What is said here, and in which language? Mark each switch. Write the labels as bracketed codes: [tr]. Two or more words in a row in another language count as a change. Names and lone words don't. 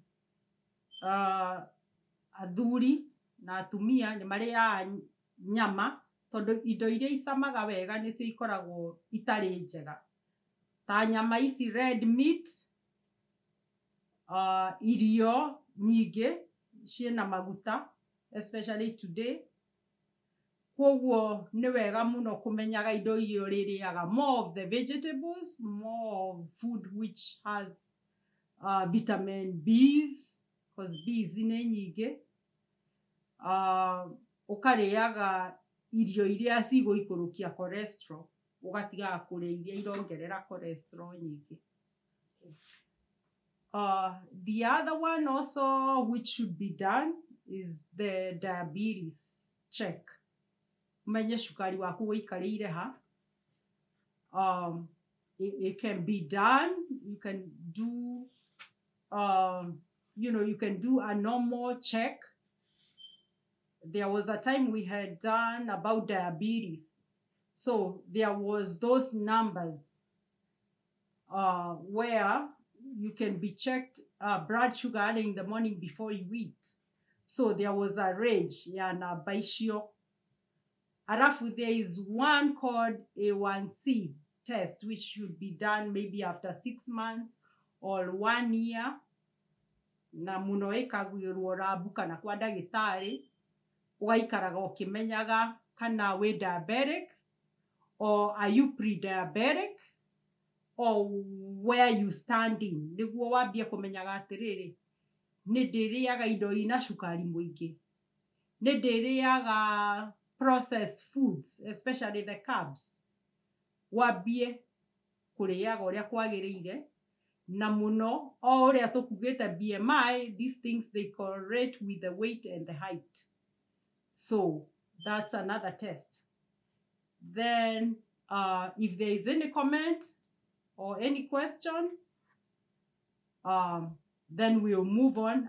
[ki] athuri na atumia nĩ marĩaga nyama tondũ indo iria icamaga wega nĩcio ikoragwo itarĩ njega ta nyama ici [en] red meat, [ki] irio nyingĩ ciĩna maguta [en] especially today. [ki] Koguo nĩ wega mũno kũmenyaga indo iria ũrĩrĩaga, [en] more of the vegetables, more of food which has vitamin B's because B's [ki] nĩ nyingĩ, ũkarĩaga irio iria cigũikũrũkia cholesterol ũgatigaga kũrĩa iria irongerera cholesterol nyingĩ. [en] The other one also which should be done is the diabetes check. [ki] Umenye cukari waku wĩikarĩire ha. [en] It can be done. You can do, you can do a normal check. There was a time we had done about diabetes. So there was those numbers where you can be checked blood sugar in the morning before you eat. So there was a range, [ki] na baishio. Arafu, [en] there is one called A1c Test, which should be done maybe after 6 months or 1 year. [ki] Na muno ĩkagwĩrwo rabu kana kwa ndagĩtarĩ, ũgaikaraga ũkĩmenyaga kana wĩ diabetic [en] or are you pre-diabetic or where you standing, [ki] nĩguo wambie kũmenyaga atĩrĩrĩ, nĩ ndĩrĩaga indo ina cukari mũingĩ, nĩ ndĩrĩaga [en] processed foods especially the carbs, [ki] wambie kũrĩaga ũrĩa kwagĩrĩire. Na muno o ũrĩa tũkugĩte BMI, [en] these things they correlate with the weight and the height. So that's another test. Then if there is any comment or any question, then we'll move on.